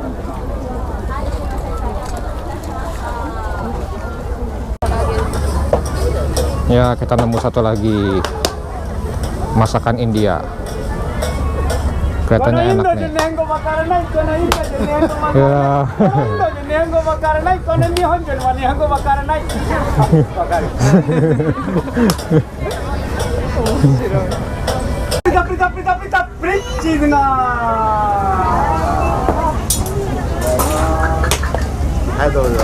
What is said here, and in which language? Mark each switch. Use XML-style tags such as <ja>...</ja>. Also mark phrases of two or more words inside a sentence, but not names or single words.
<id>Ya, kita nemu satu lagi masakan India. Kelihatannya enak nih. Ya.</id> <ja>日本語わからない。この日本人は日本語わからない。わかる。面白い。プリタプリタプリタプリタプリチーズが。はい、どうぞ。</ja>